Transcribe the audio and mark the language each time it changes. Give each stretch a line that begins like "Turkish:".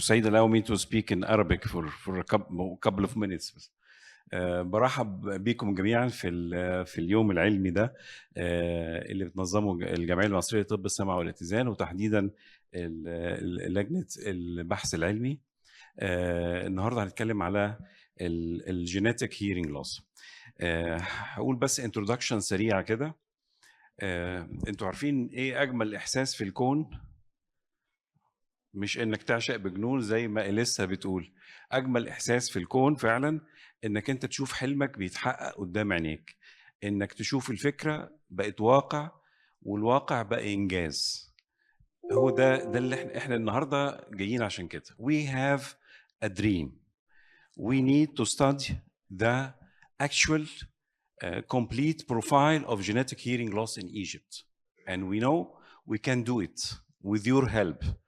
English: Said, allow me to speak in Arabic for a couple of minutes.
Arabic: برحب بكم جميعا في اليوم العلمي ده اللي بتنظمه الجمعيه المصريه لطب السمع والاتزان، وتحديدا لجنه البحث العلمي. النهارده هنتكلم على الجينيتك هيرنج لوس. هقول بس انترودكشن سريعه كده. انتوا عارفين ايه اجمل احساس في الكون؟ مش انك تعشق بجنون زي ما إليسا بتقول. اجمل احساس في الكون فعلا انك انت تشوف حلمك بيتحقق قدام عينيك، انك تشوف الفكره بقت واقع والواقع بقى انجاز. هو ده اللي احنا النهارده جايين عشان كده.
English: We have a dream. We need to study the actual complete profile of genetic hearing loss in Egypt, and we know we can do it with your help.